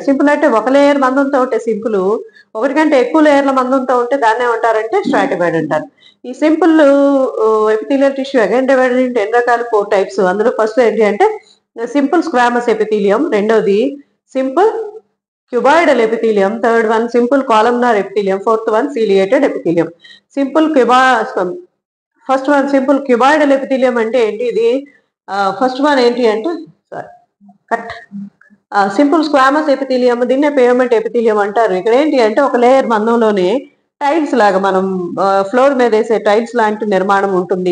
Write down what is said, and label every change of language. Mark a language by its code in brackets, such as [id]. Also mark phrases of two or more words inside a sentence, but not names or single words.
[te] సింపుల్ అంటే ఒక లేయర్ మందంతో ఉంటే సింపుల్, ఒకటి కంటే ఎక్కువ లేయర్ల మందంతో ఉంటే దాన్ని ఏమంటారంటే స్ట్రాటిఫైడ్ అంటారు. [en] ఈ simple epithelial tissue again divided into [te] ఎన్ని రకాలు? [en] 4 types. [te] అందులో ఫస్ట్ ఏంటి అంటే [en] simple squamous epithelium, రెండోది సింపుల్ cuboidal epithelium, third one simple columnar epithelium, fourth one ciliated epithelium. first one simple cuboidal epithelium [te] అంటే ఏంటి? [en] ఇది first one [te] ఏంటి అంటే [en] cut simple squamous epithelium, దీన్నే payment epithelium అంటారు. [te] ఇక్కడ ఏంటి అంటే ఒక లేయర్ మందంలోనే టైల్స్ లాగా మనం ఫ్లోర్ మీద వేసే టైల్స్ లాంటి నిర్మాణం ఉంటుంది.